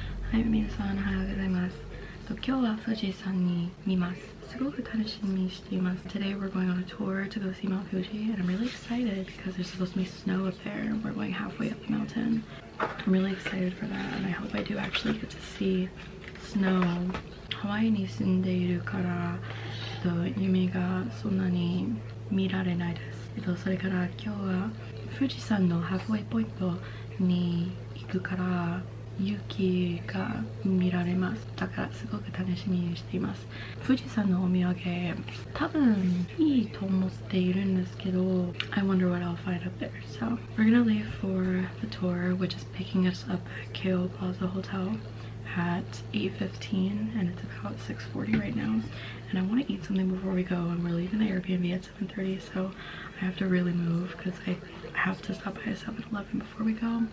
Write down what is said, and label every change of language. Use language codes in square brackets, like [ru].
[ja] はい、皆さんおはようございます。今日は富士山に見ます。すごく楽しみにしています。 [en] Today we're going on a tour to go see Mount Fuji and I'm really excited because there's supposed to be snow up there and we're going halfway up the mountain. I'm really excited for that and I hope I do actually get to see snow. [ja] ハワイに住んでいるから、夢がそんなに見られないです。それから今日は富士山のハーフウェイポイントに行くから雪が見られます。だからすごく楽しみにしています。富士山のお土産多分いいと思っているんですけど [en] I wonder what I'll find up there. So we're gonna leave for the tour, which is picking us up at Keio Plaza Hotel at 8:15 and it's about 6:40 right now, and I want to eat something before we go, and we're leaving the Airbnb at 7:30, so I have to really move because I have to stop by 7-Eleven before we go.